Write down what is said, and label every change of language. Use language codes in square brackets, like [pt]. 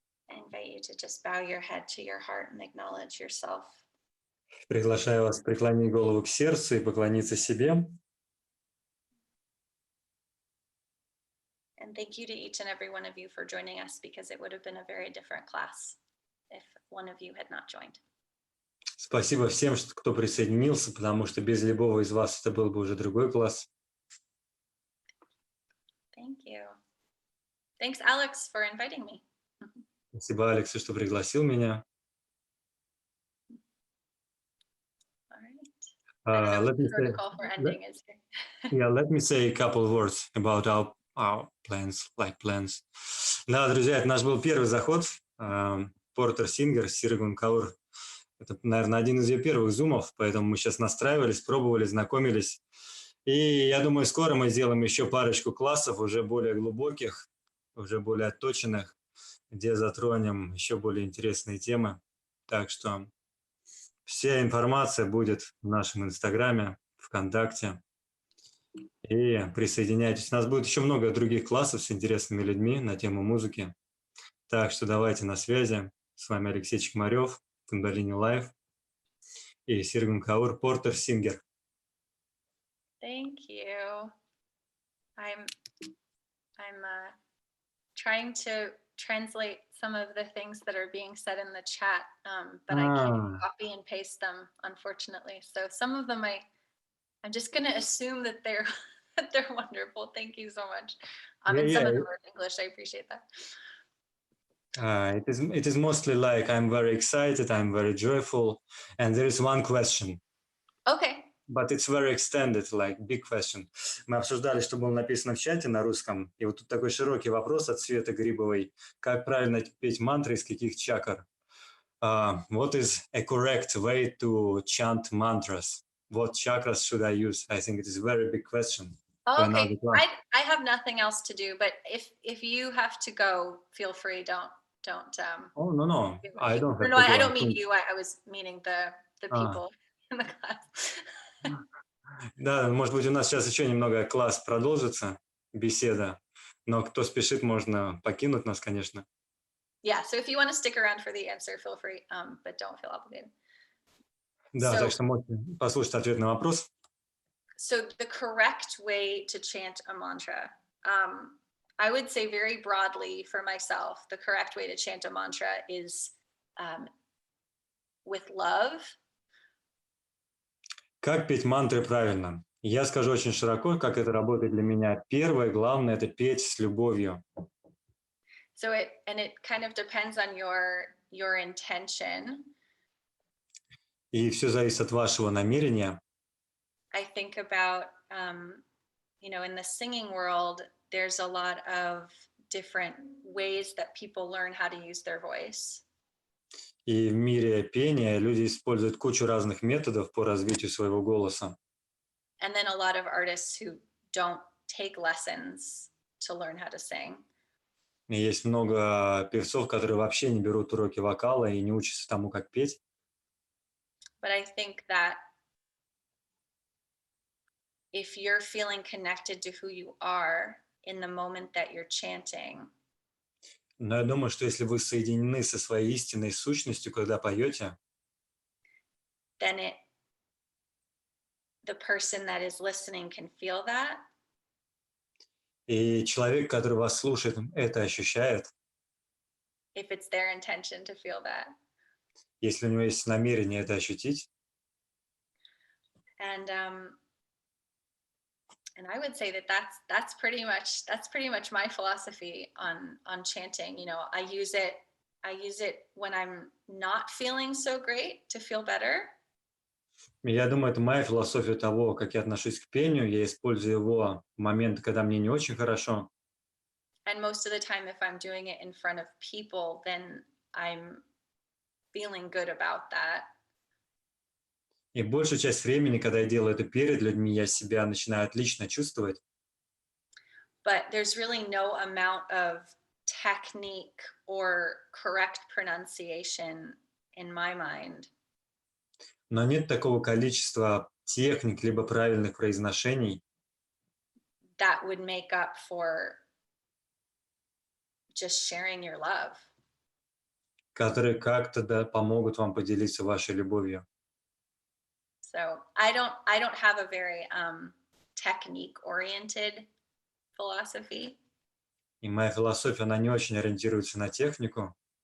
[en] I invite you to just bow your head to your heart and acknowledge yourself. [ru] Приглашаю вас преклонить голову к сердцу и поклониться себе. [en] And thank you to each and every one of you for joining us, because it would have been a very different class if one of you had not joined. [ru] Спасибо всем, кто присоединился, потому что без любого из вас это был бы уже другой класс. [en] Thank you. Thanks, Alex, for inviting me. [ru] Спасибо Алексу, что пригласил меня. [en] Let me say, let me say a couple of words about our plans, like plans. [ru] Да, друзья, это наш был первый заход. Портер Сингер, Сиргун Каур. Это, наверное, один из ее первых зумов, поэтому мы сейчас настраивались, пробовали, знакомились. И я думаю, скоро мы сделаем еще парочку классов, уже более глубоких, уже более отточенных, где затронем еще более интересные темы. Так что вся информация будет в нашем Инстаграме, ВКонтакте. И присоединяйтесь. У нас будет еще много других классов с интересными людьми на тему музыки. Так что давайте на связи. С вами Алексей Чекмарев, Кундалини Лайв и Сиргун Каур, Портер Сингер. [en] Thank you. I'm trying to translate some of the things that are being said in the chat, but I can't copy and paste them, unfortunately. So some of them I'm just going to assume that they're that they're wonderful. Thank you so much. And some of them are in English. I appreciate that. It is mostly like I'm very excited, I'm very joyful, and there is one question. Okay. But it's very extended, like big question. [ru] Мы обсуждали, что было написано в чате на русском, и вот тут такой широкий вопрос от Светы Грибовой. Как правильно петь мантры, из каких чакр? [en] What is a correct way to chant mantras? What chakras should I use? I think it is a very big question. Okay, I have nothing else to do, but if you have to go, feel free. Don't. Oh no, I don't have to go. I don't mean you. I was meaning the people in the class. [ru] Да, может быть, у нас сейчас еще немного класс продолжится, беседа, но кто спешит, можно покинуть нас, конечно. [en] Yeah, so if you want to stick around for the answer, feel free, but don't feel obligated. [ru] Да, так что можете послушать ответ на вопрос. [en] So the correct way to chant a mantra, I would say very broadly for myself, the correct way to chant a mantra is with love. [ru] Как петь мантры правильно? Я скажу очень широко, как это работает для меня. Первое, главное, это петь с любовью. [en] So it kind of depends on your intention. [ru] И все зависит от вашего намерения. [en] I think about, in the singing world, there's a lot of different ways that people learn how to use their voice. [ru] И в мире пения люди используют кучу разных методов по развитию своего голоса. [en] And then a lot of artists who don't take lessons to learn how to sing. [ru] И есть много певцов, которые вообще не берут уроки вокала и не учатся тому, как петь. [en] But I think that if you're feeling connected to who you are in the moment that you're chanting, [ru] но я думаю, что если вы соединены со своей истинной сущностью, когда поете, [en] then the person that is listening can feel that. [ru] И человек, который вас слушает, это ощущает. [en] If it's their intention to feel that. [ru] Если у него есть намерение это ощутить. [en] And I would say that's pretty much my philosophy on chanting. I use it when I'm not feeling so great to feel better. [ru] Я думаю, это моя философия того, как я отношусь к пению. Я использую его в моменты, когда мне не очень хорошо. [en] And most of the time, if I'm doing it in front of people, then I'm feeling good about that. [ru] И большую часть времени, когда я делаю это перед людьми, я себя начинаю отлично чувствовать. [en] But there's really no amount of technique or correct pronunciation in my mind. [ru] Но нет такого количества техник либо правильных произношений, [en] that would make up for just sharing your love. [ru] которые как-то помогут вам поделиться вашей любовью. [en] So I don't have a very technique-oriented philosophy. [ru] И моя философия, она не очень ориентируется на технику.